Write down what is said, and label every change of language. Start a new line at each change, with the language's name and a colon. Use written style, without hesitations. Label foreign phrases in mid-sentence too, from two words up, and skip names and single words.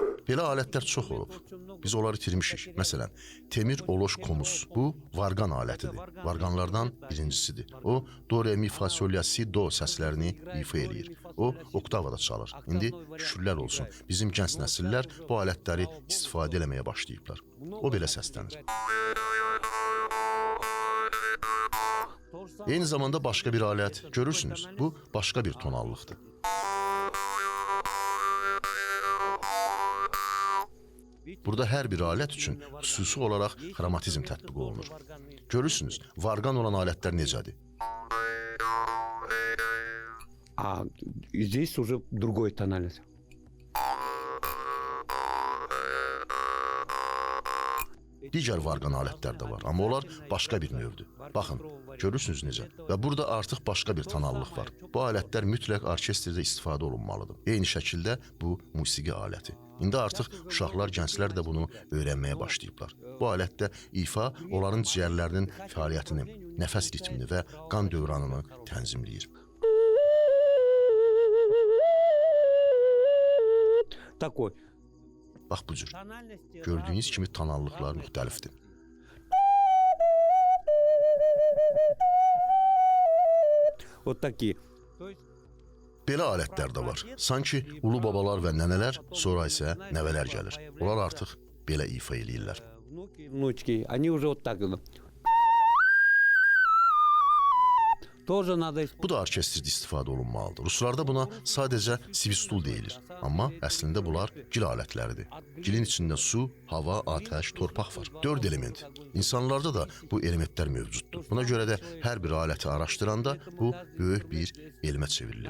Azerbaijani: Belə alətlər çox olub. Biz onları itirmişik. Məsələn, Temir Oloş Komuz. Bu varqan alətidir. Varqanlardan birincisidir. O, do, re, mi, fa, sol, la, si, do səslərini ifa eləyir. O, oktavada çalır. İndi şükürlər olsun, bizim gənc nəsillər bu alətləri istifadə eləməyə başlayıblar. O belə səslənir. Eyni zamanda başqa bir alət görürsünüz. Bu, başqa bir tonallıqdır. Burada hər bir alət üçün xüsusi olaraq xromatizm tətbiq olunur. Görürsünüz, varqan olan alətlər necədir?
Russian: А здесь уже другой тональность.
Azerbaijani: Digər varqan alətlər də var, amma onlar başqa bir növdür. Baxın, görürsünüz necə? Və burada artıq başqa bir tonallıq var. Bu alətlər mütləq orkestrdə istifadə olunmalıdır. Eyni şəkildə bu musiqi aləti. İndi artıq uşaqlar, gənclər də bunu öyrənməyə başlayıblar. Bu alətdə ifa onların ciyərlərinin fəaliyyətini, nəfəs ritmini və qan dövranını tənzimləyir.
Russian: Такой.
Azerbaijani: Bax bu cür. Gördüyünüz kimi tonallıqlar müxtəlifdir.
Russian: Вот такие.
Azerbaijani: Belə alətlər də var. Sanki ulu babalar və nənələr, sonra isə nəvələr gəlir. Onlar artıq belə ifa eləyirlər.
Russian: Внуки, внучки, они уже вот так. Тоже надо.
Azerbaijani: Bu da orkestrdə istifadə olunmalıdır. Ruslarda buna sadəcə svistul deyilir. Amma əslində bunlar gil alətləridir. Gilin içində su, hava, atəş, torpaq var. 4 element. İnsanlarda da bu elementlər mövcuddur. Buna görə də hər bir aləti araşdıranda bu böyük bir elmə çevrilir.